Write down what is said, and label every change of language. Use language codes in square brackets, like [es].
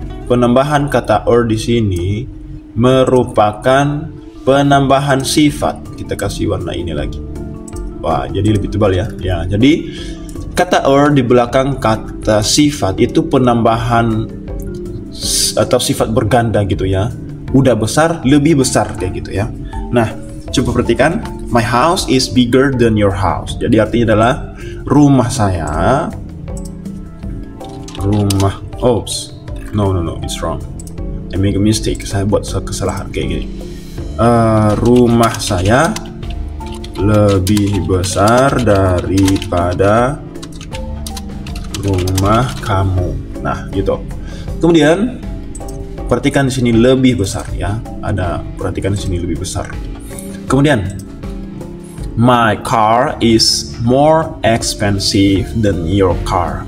[id] Penambahan kata or di sini merupakan penambahan sifat. Kita kasih warna ini lagi. Wah, jadi lebih tebal ya. Ya, jadi kata or di belakang kata sifat itu penambahan atau sifat berganda gitu ya. Udah besar, lebih besar kayak gitu ya. Nah, coba perhatikan, [en] my house is bigger than your house. [id] Jadi artinya adalah rumah saya, [en] oops, no, it's wrong. I make a mistake. [id] Saya buat kesalahan kayak gini. Rumah saya lebih besar daripada rumah kamu. Nah, gitu. Kemudian perhatikan di sini lebih besar ya. Perhatikan di sini lebih besar. [en] Kemudian, my car is more expensive than your car.